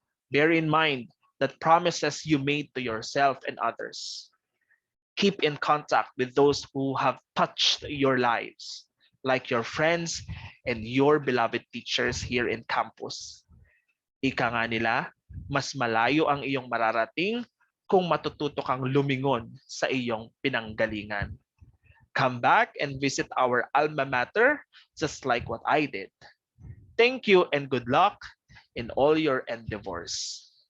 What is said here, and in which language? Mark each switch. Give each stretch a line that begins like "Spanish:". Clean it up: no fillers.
English: Bear in mind that promises you made to yourself and others. Keep in contact with those who have touched your lives, like your friends and your beloved teachers here in campus.
Filipino: Ika nga nila, mas malayo ang iyong mararating kung matututo kang lumingon sa iyong pinanggalingan.
English: Come back and visit our alma mater just like what I did. Thank you and good luck in all your endeavors.